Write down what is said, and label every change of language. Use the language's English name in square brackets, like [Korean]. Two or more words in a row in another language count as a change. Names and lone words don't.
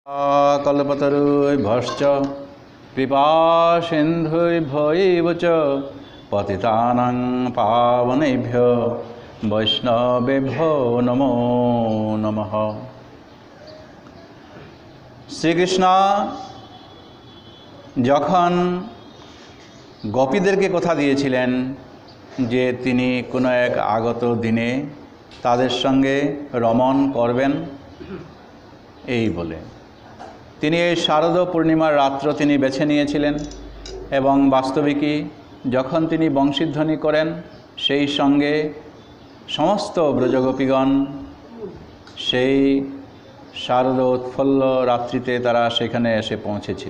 [Sanskrit] कल्पतरुभ्यश्च कृपासिन्धुभ्यैव च पतितानां पावनेभ्यो वैष्णवेभ्यो नमो नमः। [Bangla] শ্রীকৃষ্ণ যখন গোপীদেরকে কথা দিয়েছিলেন যে তিনি কোনো এক আগত দিনে তাদের সঙ্গে রমণ করবেন, এই বলে তিনি এই শারদ পূর্ণিমার রাত্র তিনি বেছে নিয়েছিলেন এবং বাস্তবিকই যখন তিনি বংশীধ্বনি করেন সেই সঙ্গে সমস্ত ব্রজগোপীগণ সেই শারদ উৎফুল্ল রাত্রিতে তারা সেখানে এসে পৌঁছেছিল।